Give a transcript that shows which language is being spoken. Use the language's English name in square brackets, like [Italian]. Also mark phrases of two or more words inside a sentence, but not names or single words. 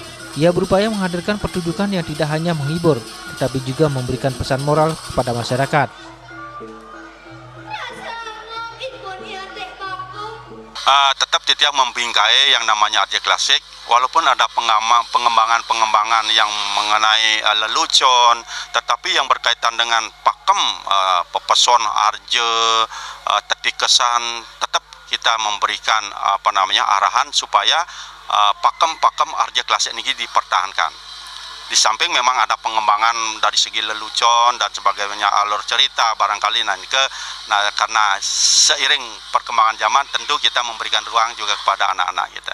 [Indonesian] Ia berupaya menghadirkan pertunjukan yang tidak hanya menghibur, tetapi juga memberikan pesan moral kepada masyarakat. Tetap tidak membingkai yang namanya Arja Klasik, walaupun ada pengembangan yang mengenai lelucon, tetapi yang berkaitan dengan pakem, pepesona Arja, tetik kesan, tetap kita memberikan arahan supaya pakem Arja Klasik ini dipertahankan. Di samping memang ada pengembangan dari segi lelucon dan sebagainya, alur cerita barangkali karena seiring perkembangan zaman tentu kita memberikan ruang juga kepada anak-anak kita.